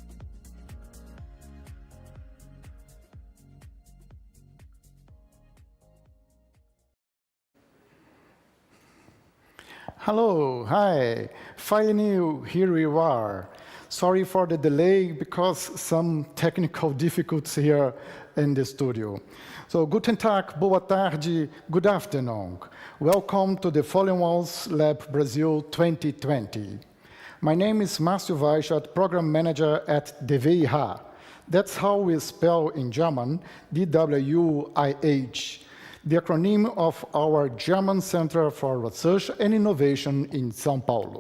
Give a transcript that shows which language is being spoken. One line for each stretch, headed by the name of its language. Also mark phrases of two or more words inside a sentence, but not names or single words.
English: Hello, hi, finally here we are. Sorry for the delay because some technical difficulties here in the studio.
German: So, guten Tag,
Portuguese: boa tarde,
English: good afternoon. Welcome to the POLYMERIC Lab Brazil 2020. My name is Márcio Weichert, Program Manager at DWIH. That's how we spell in German, DWIH, the acronym of our German Center for Research and Innovation in São Paulo.